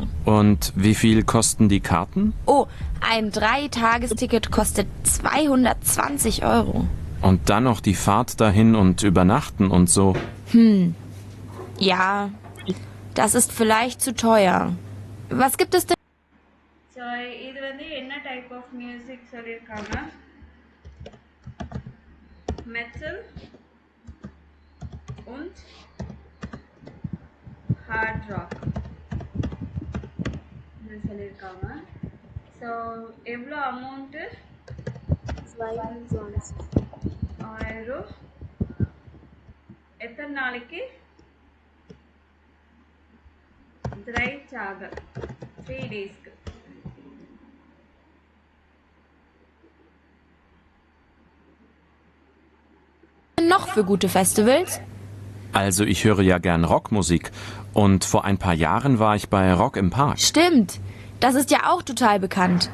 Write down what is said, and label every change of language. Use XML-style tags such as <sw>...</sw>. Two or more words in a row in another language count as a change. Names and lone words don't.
<de>Und wie viel kosten die Karten? Oh, ein 3-Tagesticket kostet 220 Euro. Und dann noch die Fahrt dahin und übernachten und so. Ja, das ist vielleicht zu teuer. Was gibt es denn?</de> <ta>ஸோ இது வந்து என்ன</ta> <en>type of music</en> <ta>சொல்லியிருக்காங்க?</ta> <en>மெட்டல் und hard rock சொல்லியிருக்காங்க.</en> <ta>ஸோ எவ்வளோ அமௌண்ட்டு? 1000. எத்தனை நாளைக்கு</ta> <de>dry Chaga</de> <ta>3 daysக்கு.</ta> <de>Noch für gute Festivals? Also ich höre ja gern Rockmusik und vor ein paar Jahren war ich bei Rock im Park. Stimmt, das ist ja auch total bekannt.</de>